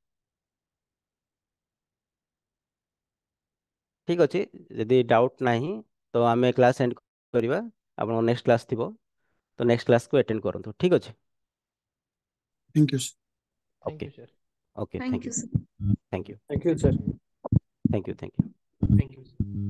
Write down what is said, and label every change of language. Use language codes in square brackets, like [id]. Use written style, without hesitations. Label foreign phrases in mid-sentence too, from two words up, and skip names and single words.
[or] ଠିକ ଅଛି। ଯଦି ଡାଉଟ୍ ନାହିଁ ତ ଆମେ [en] class end [or] କରିବା। ଆପଣଙ୍କ [en] next class [or] ଥିବ, ତ [en] next class [or] ଆଟେଣ୍ଡ କରନ୍ତୁ। ଠିକ ଅଛି। [en] thank you. ଥ୍ୟାଙ୍କ ଓକେ। you sir. okay, thank ଥ୍ୟାଙ୍କ ୟୁ। ୟୁ। thank you. Thank you, sir. thank you. thank you. thank you.